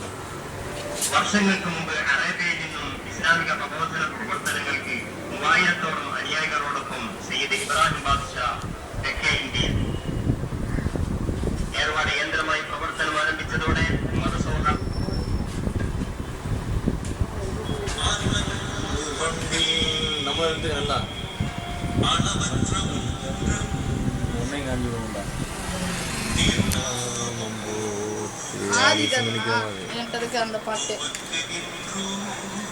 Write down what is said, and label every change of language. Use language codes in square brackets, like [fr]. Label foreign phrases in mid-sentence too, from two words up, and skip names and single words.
[ml] വർഷങ്ങൾക്ക് മുമ്പ് അറേബ്യയിൽ നിന്നും ഇസ്ലാമിക പ്രബോധന പ്രവർത്തനങ്ങൾക്ക് 3000-ഓളം അനുയായികളോടൊപ്പം സയ്യിദ് ഇബ്രാഹിം ബാദ്ഷാ തെക്കേ ഇന്ത്യയിൽ ഏർവാട് കേന്ദ്രമായി പ്രവർത്തനം ആരംഭിച്ചതോടെ മതസൗഹാർദ്ദം [ta] நம்ம வந்து நல்லா ஒன்றை காஞ்சிடுவோம்டா ஆதிக்கா எனக்கு அதுக்கு அந்த பாட்டு